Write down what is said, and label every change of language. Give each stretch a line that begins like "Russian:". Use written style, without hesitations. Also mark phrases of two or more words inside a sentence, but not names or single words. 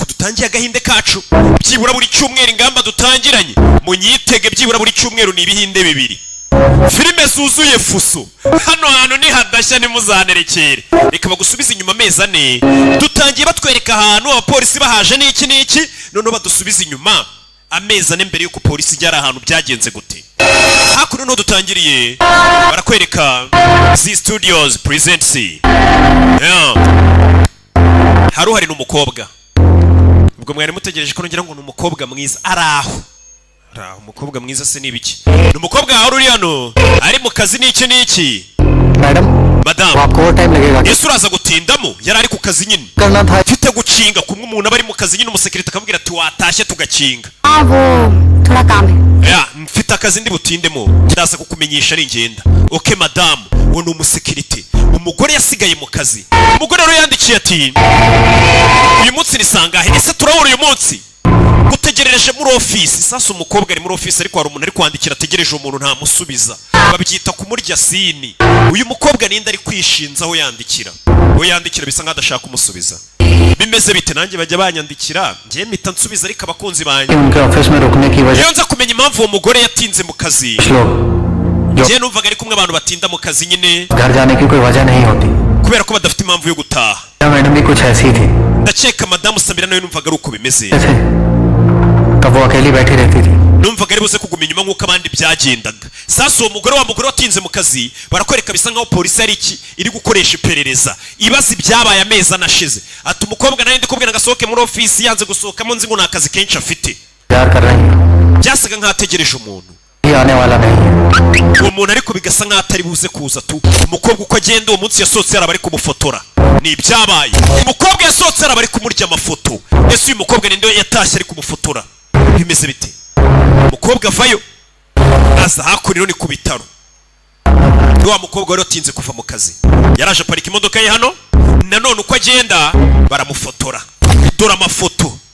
Kinyarwanda: dutangiye agahinde kacu byibura buri cyumweru ingamba dutangiranye munyitege byibura buri cyumweru ni ibihinde bibiri filime zuzuye fuso hano hantu ni hadashya nimuzanterekere reka bagusubiza inyuma amezi 4 dutangiye batwereka ahantu abapolisi bahaje n'iki none badusubiza inyuma amezi 4 mbere yuko polisi ijya ahantu byagenze gute hakuno no dutangiriye barakwereka Z Studios presents hari n'umukobwa ubwo mwari mutegereje ko ngira ngo ni umukobwa mwiza araho umukobwa mwiza se nibiki ni umukobwa aho uri hano ari mu kazi n'iki madam
Hindi: आपको टाइम लगेगा
Kinyarwanda: Yesu uraza gutindamo yari ari ku kazi nyine mfite gucinga kumwe umuntu abari mu kazi nyine umusekirite akamubwira ati watashye tugacinga
Hindi: वो थोड़ा काम है
Kinyarwanda: ya mfite akazi ndi butindemo ndaza kukumenyesha ari ngenda okay madam wo ni umusekirite umugore yasigaye mu kazi umugore rero yandikiye ati uyu munsi ni sangahe ese turabura uyu munsi gutegerereje muri office sasa umukobwa ari muri office ariko hari umuntu ari kwandikira ategereje umuntu nta musubiza babyita kumurya sini uyu mukobwa ninde ari kwishinza aho yandikira bisa nk'adashaka umusubiza bimeze bite nanjye bajya banyandikira ngiye mpita nsubiza ariko abakunzi banjye
Hindi: उनके ऑफिस में रुकने की वजह
Kinyarwanda: iyo nza kumenya impamvu uwo mugore yatinze mu kazi ngiye numvaga ari kumwe abantu batinda mu kazi nyine
Hindi: घर जाने की कोई वजह नहीं होती
Kinyarwanda: kubera ko badafite impamvu yo gutaha
Hindi: मैडम भी कुछ ऐसी थी
Kinyarwanda: ndakeka madamu Samira nawe numvaga ari uko bimeze
Hindi: तब वो अकेली बैठी रहती थी
Kinyarwanda: numvaga ari buze kuguma inyuma nk'uko abandi byagendaga sasa uwo mugore watinze mu kazi barakwereka bisa nkaho polisi ari iri gukoresha iperereza ibaza ibyabaye amezi anashize ati umukobwa nawe ndikubwira ngasohoke muri office yanze gusohokamo nzi ngo nta kazi kenshi afite
Hindi: प्यार कर रही है
Kinyarwanda: byasaga nk'ategereje umuntu
Hindi: ये आने वाला नहीं है
Kinyarwanda: uwo muntu ariko bigasa nk'aho atari buze kuza tu umukobwa uko agenda uwo munsi yasohotse yaraba ari kumufotora ni ibyabaye umukobwa yasohotse yaraba ari kumurya amafoto ese uyu mukobwa ninde yatashye ari kumufotora bimeze bite umukobwa avayo aza hakuriro ni ku bitaro wa mukobwa wari watinze kuva mu kazi yaraje parika imodoka ye hano nanone uko agenda baramufotora dore amafoto